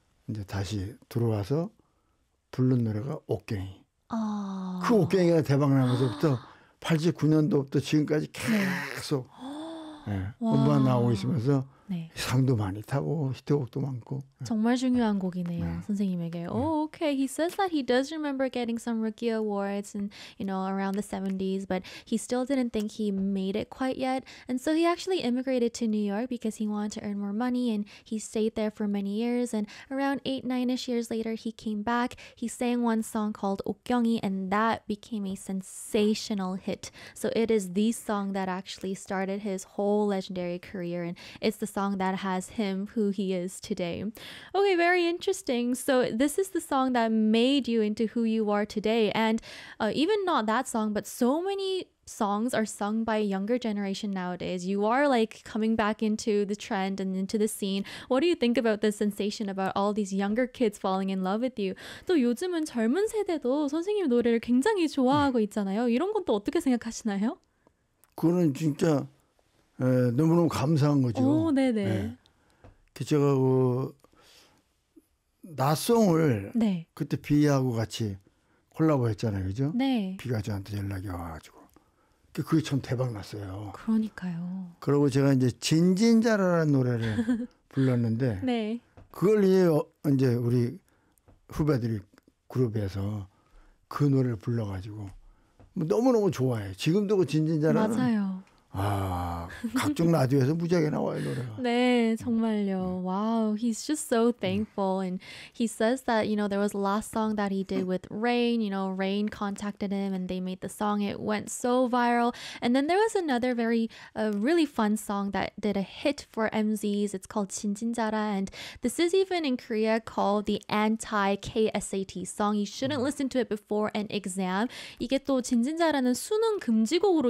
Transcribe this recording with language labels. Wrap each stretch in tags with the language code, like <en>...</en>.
<ko>이제 다시 들어와서 부른 노래가 옥갱이. 그 아. 옥갱이가 대박나면서부터 89년도부터 지금까지 네. 계속 와. 음반 나오고 있으면서 상도 많이 타고 히트곡도 많고. 정말 중요한 곡이네요, 선생님에게.</ko> <en>Oh, okay. He says that he does remember getting some rookie awards and, you know, around the 70s, but he still didn't think he made it quite yet. And so he actually immigrated to New York because he wanted to earn more money and he stayed there for many years. And around 8, 9-ish years later, he came back. He sang one song called 옥경이 and that became a sensational hit. So it is the song that actually started his whole legendary career and it's the song that has him who he is today. Okay, very interesting. So this is the song that made you into who you are today. And even not that song, but so many songs are sung by a younger generation nowadays. You are like coming back into the trend and into the scene. What do you think about the sensation about all these younger kids falling in love with you?</en> <ko>또 요즘은 젊은 세대도 선생님 노래를 굉장히 좋아하고 있잖아요. 이런 것도 어떻게 생각하시나요? 그거는 진짜 너무너무 감사한 거죠. 오, 네네. 제가 나송을 네. 그때 비하고 같이 콜라보 했잖아요. 그죠? 네. 비가 저한테 연락이 와가지고. 그게 참 대박났어요. 그러니까요. 그리고 제가 이제 진진자라라는 노래를 불렀는데, 네. 그걸 이제 우리 후배들이 그룹에서 그 노래를 불러가지고 너무너무 좋아해요. 지금도 그 진진자라는 맞아요. 각종 라디오에서 무지하게 나와요, 노래가. 네, 정말요. 와우,</ko> <en>he's just so thankful. And he says that, you know, there was the last song that he did with Rain. You know, Rain contacted him and they made the song. It went so viral. And then there was another very, really fun song that did a hit for MZs. It's called 진진자라. And this is even in Korea called the anti-KSAT song. You shouldn't listen to it before an exam.</en> <ko>이게 또 진진자라는 수능 금지곡으로</ko>